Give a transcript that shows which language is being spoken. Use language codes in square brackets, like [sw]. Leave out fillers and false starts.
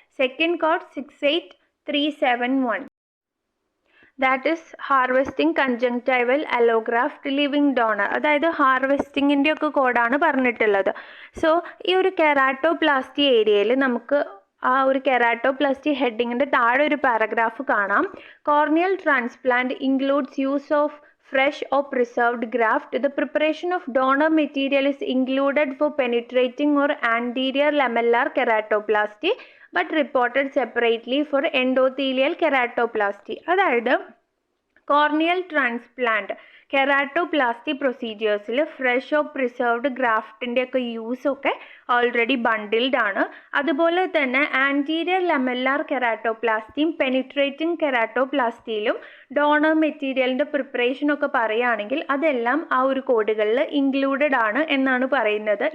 [en] Second code 68371, that is harvesting conjunctival allograft living donor. [ml] അതായത് ഹാർവെസ്റ്റിങ്ങിൻ്റെ ഒക്കെ കോഡാണ് പറഞ്ഞിട്ടുള്ളത്. സോ ഈ ഒരു കെരാറ്റോപ്ലാസ്റ്റി ഏരിയയിൽ നമുക്ക് ആ ഒരു കെരാറ്റോപ്ലാസ്റ്റി ഹെഡിങ്ങിൻ്റെ താഴെ ഒരു പാരഗ്രാഫ് കാണാം. [en] Corneal transplant includes use of fresh or preserved graft. The preparation of donor material is included for penetrating or anterior lamellar keratoplasty but reported separately for endothelial keratoplasty. [ml] അതായത് corneal transplant keratoplasty പ്രൊസീജിയേഴ്സിൽ [en] fresh or preserved [ml] ഗ്രാഫ്റ്റിൻ്റെ ഒക്കെ use ഒക്കെ already bundled ആണ്. അതുപോലെ തന്നെ anterior ലമെല്ലാർ കെരാറ്റോപ്ലാസ്റ്റിയും penetrating കെരാറ്റോപ്ലാസ്റ്റിയിലും donor മെറ്റീരിയലിൻ്റെ preparation ഒക്കെ പറയുകയാണെങ്കിൽ അതെല്ലാം ആ ഒരു കോഡുകളിൽ ഇൻക്ലൂഡഡ് ആണ് എന്നാണ് പറയുന്നത്.